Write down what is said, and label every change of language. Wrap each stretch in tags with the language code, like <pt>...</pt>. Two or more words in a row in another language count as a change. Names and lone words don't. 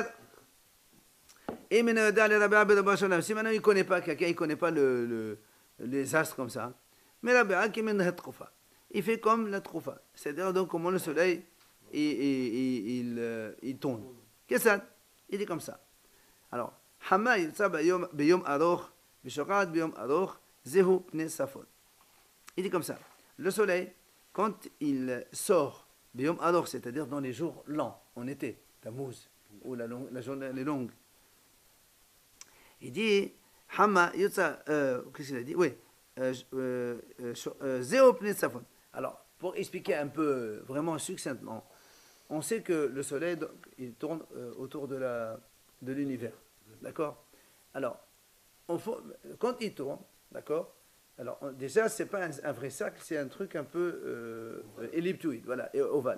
<fr>Et maintenant, si maintenant il ne connaît pas quelqu'un, il ne connaît pas les astres comme ça. Mais Rabbi Aki mène troufa. Il fait comme la troufa. C'est-à-dire donc comment le soleil il tourne. Qu'est-ce que ça? Il dit comme ça.</fr> <he>Alors, חמה יוצאת ביום ארוך, בשוקעת ביום ארוך, זהו פני צפון.</he> <fr>Il dit comme ça. Le soleil, quand il sort,</fr> <he>ביום ארוך,</he> <fr>c'est-à-dire dans les jours lents, en été, Tammuz, où la journée est longue. Il dit,</fr> <he>חמה יוצאת,</he> <fr>qu'est-ce qu'il a dit? Oui,</fr> <he>זהו פני צפון.</he> <fr>Alors, pour expliquer un peu, vraiment succinctement, on sait que le soleil, il tourne autour de l'univers. D'accord? Alors, quand il tourne, d'accord? Alors, déjà, ce n'est pas un vrai cercle, c'est un truc un peu elliptoïde, voilà, et ovale.</fr>